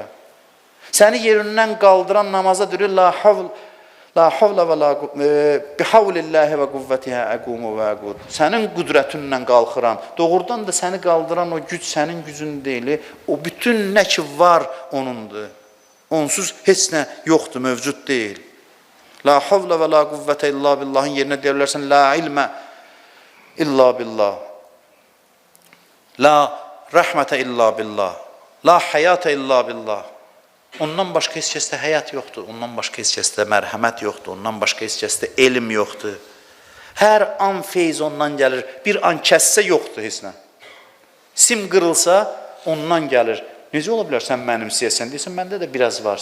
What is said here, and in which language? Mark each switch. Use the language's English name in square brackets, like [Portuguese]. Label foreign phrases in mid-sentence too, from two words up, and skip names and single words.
[Azerbaijani] Səni yerindən qaldıran namaza deyir, [Arabic] لا حول ولا بحول الله وقوته أقوم وأقعد. [Azerbaijani] Sənin qüdrətinlə qalxıram. Doğrudan da səni qaldıran o güc sənin gücün deyil. O bütün nə ki var onundur. Onsuz heç nə yoxdur, mövcud deyil. [Arabic] لا حول ولا قوة إلا بالله [Azerbaijani] yerinə deyirlərsən, [Arabic] لا علم إلا بالله. لا رحمة إلا بالله. لا حياة إلا بالله. [Azerbaijani] Ondan başqa heç kəsdə həyat yoxdur. Ondan başqa heç kəsdə mərhəmət yoxdur. Ondan başqa heç kəsdə elm yoxdur. Hər an feyz ondan gəlir. Bir an kəssə yoxdur heç nə. Sim qırılsa ondan gəlir. Necə ola bilər sən mənimsəyəsən deyirsən, məndə də biraz var.